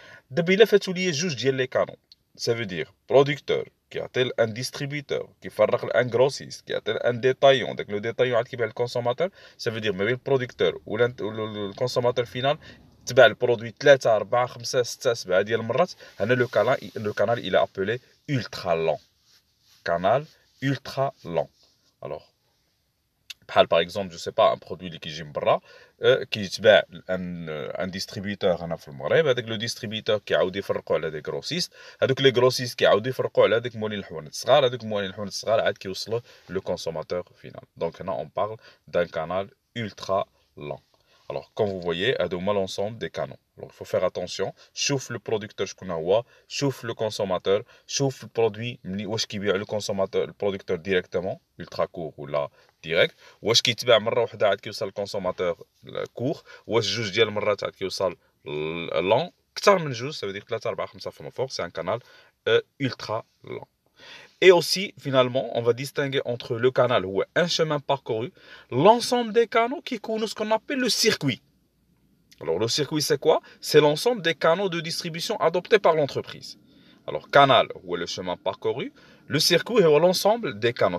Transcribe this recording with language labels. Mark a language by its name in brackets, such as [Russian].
[Arabic] دابا الا فاتوا ليا جوج ديال لي كانون, [French] ça veut dire producteur [Arabic] كيعطي [French] un distributeur [Arabic] كيفرق [French] un grossiste [Arabic] كيعطي [French] un détaillant, [Arabic] داك لو ديتايون عاد كيبيع للكونسوماتور. [French] ça veut dire [Arabic] ما بين البرودكتور والكونسوماتور فينال تباع البرودوي 3 4 5 6 7 ديال المرات. [French] هنا لو canal il est appelé ultra long, canal ultra long. Alors Par exemple, je sais pas, un produit qui est برا, qui [Arabic] يتباع [French] un distributeur هنا في المغرب. [Arabic] هذاك le distributeur كيعاود يفرقوا على des grossistes. هذوك les grossistes كيعاودوا يفرقوا على هذوك مولين الحوانت الصغار. هذوك مولين الحوانت الصغار عاد كيوصلوا le consommateur final. [French] Donc là, on parle d'un canal ultra lent. Alors, comme vous voyez, [Arabic] هادو هما [French] l'ensemble des canaux. Alors, il faut faire attention. [Arabic] شوف le producteur شكون هو، شوف le consommateur، شوف le produit واش كيبيع le consommateur le producteur directement ultra court ولا direct، واش كيتباع مره واحده عاد كيوصل للكونسوماتور كور، واش جوج ديال المرات عاد كيوصل لون اكثر من جوج، [French] ça veut dire 3 4 5 [Arabic] فما فوق. [French] C'est un canal ultra lent. Et aussi, finalement, on va distinguer entre le canal ou un chemin parcouru, l'ensemble des canaux qui connaissent ce qu'on appelle le circuit. Alors, le circuit, c'est quoi? C'est l'ensemble des canaux de distribution adoptés par l'entreprise. Alors, canal ou le chemin parcouru, le circuit est l'ensemble des canaux.